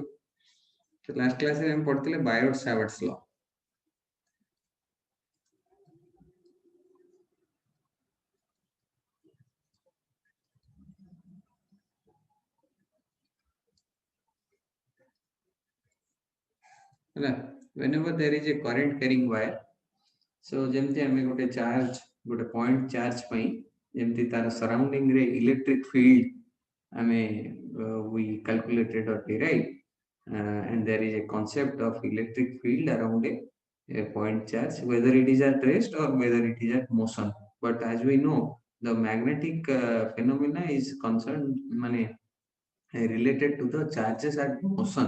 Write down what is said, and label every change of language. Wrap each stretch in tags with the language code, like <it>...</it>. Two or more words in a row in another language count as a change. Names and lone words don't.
<or>ତ ଲାଷ୍ଟ କ୍ଲାସରେ ଆମେ ପଢିଥିଲେ ବାୟଟ୍-ସାଭାର୍ଟସ୍ ଲ। ହେଲା,</or> <en>whenever there is a current carrying wire, so</en> <or>ଯେମିତି ଆମେ ଗୋଟେ ଚାର୍ଜ, ଗୋଟେ ପଏଣ୍ଟ ଚାର୍ଜ ପାଇଁ ଯେମିତି ତାର ସରାଉଣ୍ଡିଂ ରେ ଇଲେକ୍ଟ୍ରିକ ଫିଲ୍ଡ ଆମେ</or> <en>we calculated or derived, and there is a concept of electric field around a point charge, whether it is at rest or whether it is at motion. But as we know, the magnetic phenomena is concerned related to the charges at motion.</en>